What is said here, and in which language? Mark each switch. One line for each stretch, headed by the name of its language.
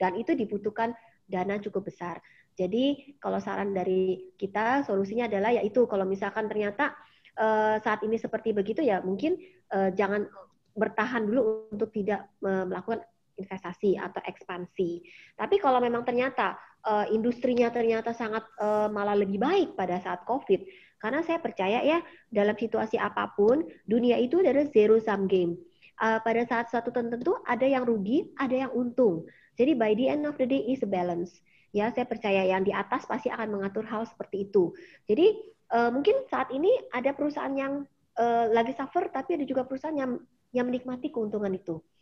Indonesian: Dan itu dibutuhkan dana cukup besar. Jadi kalau saran dari kita solusinya adalah yaitu kalau misalkan ternyata saat ini seperti begitu ya mungkin jangan bertahan dulu untuk tidak melakukan investasi atau ekspansi. Tapi kalau memang ternyata industrinya ternyata sangat malah lebih baik pada saat COVID, karena saya percaya ya dalam situasi apapun dunia itu adalah zero sum game. Pada saat suatu tertentu ada yang rugi, ada yang untung. Jadi
English: by the end of the day is a balance.
Indonesian: Ya, saya percaya yang di atas pasti akan mengatur hal seperti itu. Jadi mungkin saat ini ada perusahaan yang lagi suffer, tapi ada juga perusahaan yang menikmati keuntungan itu.